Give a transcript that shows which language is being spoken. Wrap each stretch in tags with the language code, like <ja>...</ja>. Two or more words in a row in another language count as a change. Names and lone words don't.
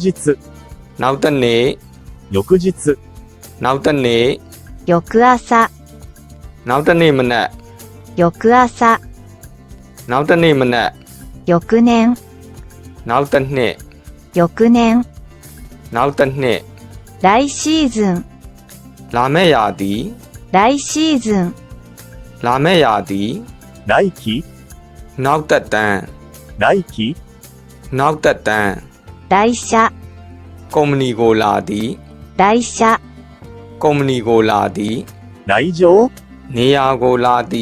<my>နောက်တစ်နေ့</my> <ja>翌日</ja> <my>နောက်တစ်နေ့</my> <ja>翌朝</ja> <my>နောက်တစ်နေ့မနက်</my> <ja>翌朝</ja> <my>နောက်တစ်နေ့မနက်</my> <ja>翌年</ja> <my>နောက်တစ်နှစ်</my> <ja>翌年</ja> <my>နောက်တစ်နှစ်</my> <ja>来シーズン、</ja> <my>လာမယ့်ရာသီ</my> <ja>来シーズン、</ja> <my>လာမယ့်ရာသီ</my> <ja>来期、</ja> <my>နောက်သက်တမ်း</my> <ja>来期、</ja> <my>နောက်သက်တမ်း</my> <ja>来社、</ja> <my>ကုမ္ပဏီကိုလာသည်</my> <ja>来社、</ja> <my>ကုမ္ပဏီကိုလာသည်</my> <ja>来場、</ja> <my>နေရာကိုလာသည်</my>